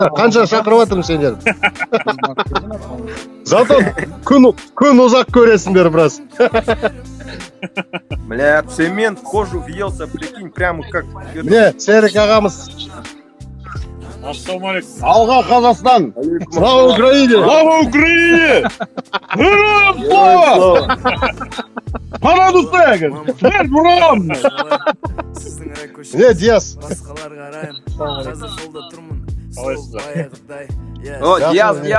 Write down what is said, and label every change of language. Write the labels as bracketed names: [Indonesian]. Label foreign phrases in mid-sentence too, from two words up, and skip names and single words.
[Kazakh] Қанша шақырып жатырмын сендер. Зато күн ұзақ көресіңдер біраз. [Russian] Бля, цемент в кожу въелся, прикинь, прямо как... [Kazakh] Міне, Серік ағамыз. Ассалаумалейкум. Алға Қазақстан. [Russian] Слава Украине. Слава Украине! Героям слава! Пана Дусегин! Смерть ворам! [Kazakh] Не, Диас. О, Диас.